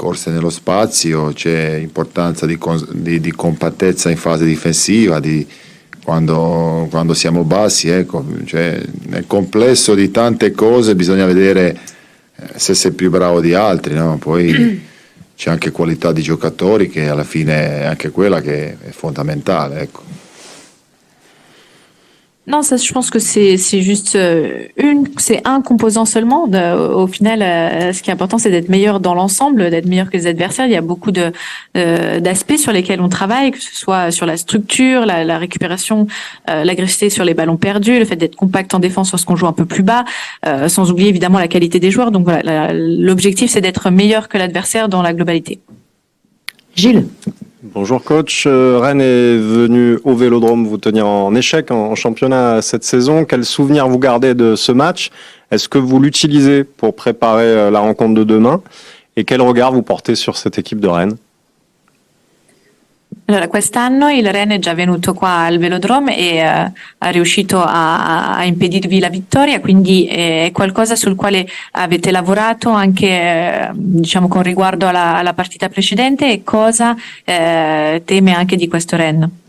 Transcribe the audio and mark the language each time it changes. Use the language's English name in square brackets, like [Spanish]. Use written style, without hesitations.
[Italian] nello spazio, c'è importanza di compattezza in fase difensiva, quando siamo bassi, ecco, cioè, nel complesso di tante cose bisogna vedere se sei più bravo di altri, no? Poi c'è anche qualità di giocatori che alla fine è anche quella che è fondamentale, ecco. [French] Non, ça, je pense que c'est juste c'est un composant seulement. Au final, ce qui est important, c'est d'être meilleur dans l'ensemble, d'être meilleur que les adversaires. Il y a beaucoup d'aspects sur lesquels on travaille, que ce soit sur la structure, la récupération, l'agressivité sur les ballons perdus, le fait d'être compact en défense lorsqu'on joue un peu plus bas, sans oublier évidemment la qualité des joueurs. Donc voilà, l'objectif, c'est d'être meilleur que l'adversaire dans la globalité. Gilles. Bonjour coach, Rennes est venu au Vélodrome vous tenir en échec en championnat cette saison. Quel souvenir vous gardez de ce match? Est-ce que vous l'utilisez pour préparer la rencontre de demain? Et quel regard vous portez sur cette équipe de Rennes? [Italian] Allora, quest'anno il Rennes è già venuto qua al Velodrome e è riuscito a impedirvi la vittoria, quindi è qualcosa sul quale avete lavorato anche diciamo con riguardo alla partita precedente, e cosa teme anche di questo Rennes?